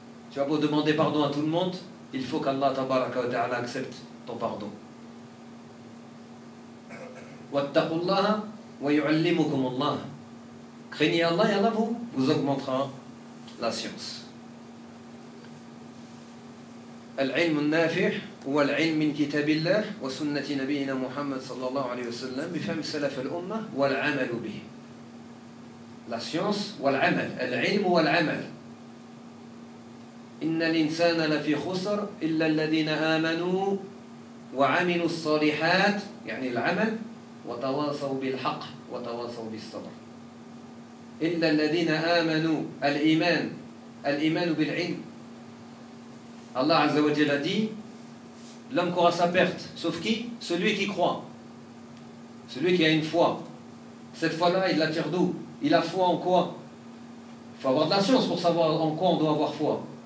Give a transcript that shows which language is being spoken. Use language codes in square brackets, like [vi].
[fr] Tu as beau demander pardon à tout le monde, il faut qu'Allah tabaraka wa ta'ala accepte ton pardon. [ar] Wattaqullaha wa yu'allimukum Allah. [fr] Craignez Allah et Allah vous augmentera la science. [ar] العلم النافع هو العلم من كتاب الله وسنة نبينا محمد صلى الله عليه وسلم بفهم سلف الأمة والعمل به. [fr] La science ou l'amal, l'ilm ou l'amal. [ar] Inna l'insana la fi khusr illa alladhina amanu wa amilu s-salihat, yani l'amal وتواصوا بالحق وتواصوا بالصبر. إلا الذين آمنوا الإيمان الإيمان بالعلم. [fr] الله عز وجل a dit l'homme qu'aura sa perte, sauf qui? Celui qui croit, celui qui a une foi. Cette foi-là, il la tire d'où? Il a foi en quoi? Il faut avoir de la science pour savoir en quoi on doit avoir foi.